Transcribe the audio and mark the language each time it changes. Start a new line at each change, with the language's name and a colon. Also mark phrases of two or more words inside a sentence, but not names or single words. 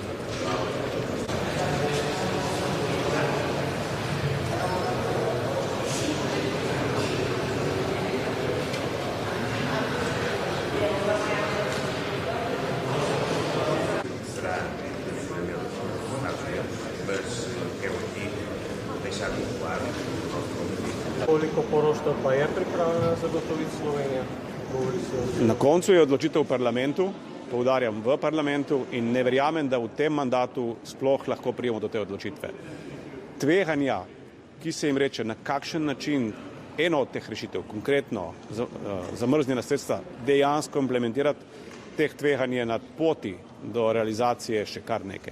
Portuguese: Será mas quero aqui deixar muito claro o nosso ponto de vista.
Slovenian: Koliko poroštev pa je pripravljena zagotoviti Slovenija? Na koncu je odločitev v parlamentu, poudarjam v parlamentu in ne verjamem, da v tem mandatu sploh lahko prijemo do te odločitve. Tveganja, ki se jim reče, na kakšen način eno od teh rešitev, konkretno zamrznjena sredstva, dejansko implementirati, teh tveganj je na poti do realizacije še kar nekaj.